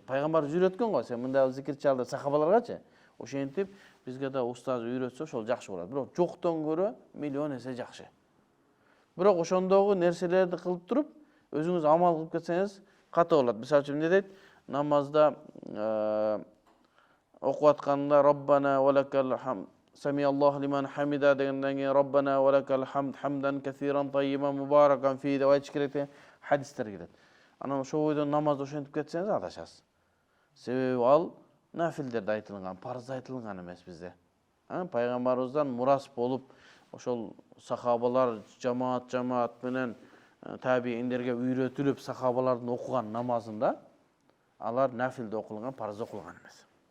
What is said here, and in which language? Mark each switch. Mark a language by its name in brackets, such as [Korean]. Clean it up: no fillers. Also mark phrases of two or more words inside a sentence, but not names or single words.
[Kyrgyz] Пайгамбар үйрөткөн го, сен мындай зикир чал деп сахабаларгачы. Ошентип бизге да устаз үйрөтсө ошол жакшы болот. Бирок жоктон көрө миллион эсе жакшы. Бирок ошондогу нерселерди кылып туруп, өзүңүз амал кылып кетсеңиз ката болот. Мисалы үчүн эмне дейт? Намазда окуп атканда [Arabic] ربنا ولك الحمد سمع الله لمن حمده [Kyrgyz] дегенден кийин [Arabic] ربنا ولك الحمد حمدا كثيرا طيبا مباركا في [Kyrgyz] деп айтыш керек деген хадистер келет. Анан ошол бойдон намазды ошентип кетсеңиз адашасыз. Себеби ал нафилдерде айтылган, парызда айтылган эмес бизде. Пайгамбарыбыздан мурас болуп ошол сахабалар жамаат менен табииндерге үйрөтүлүп сахабалардын окуган намазында алар нафилде окулган, парызда окулган эмес.